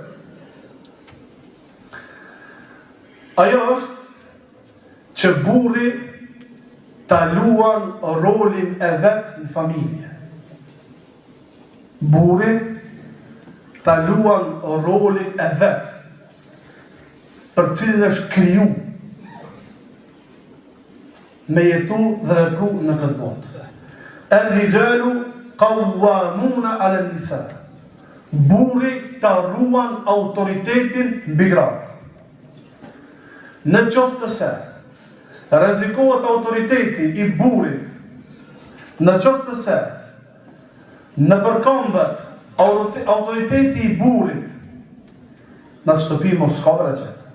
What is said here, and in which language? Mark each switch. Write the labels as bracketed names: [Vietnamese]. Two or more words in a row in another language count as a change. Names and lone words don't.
[Albanian] Ajo është që burri ta luan rolin e vet në familje. Burri ta luan rolin e vet për cilin është kriju me jetu dhe vepru në këtë botë. [Arabic] الرجال قوامون على النساء. [Albanian] Burri ta ruan autoritetin mbi gratë. Në qoftë se rrezikohet autoriteti i burrit, në qoftë se në përkombët autoriteti i burrit, në shtëpi mos ka vërejqet.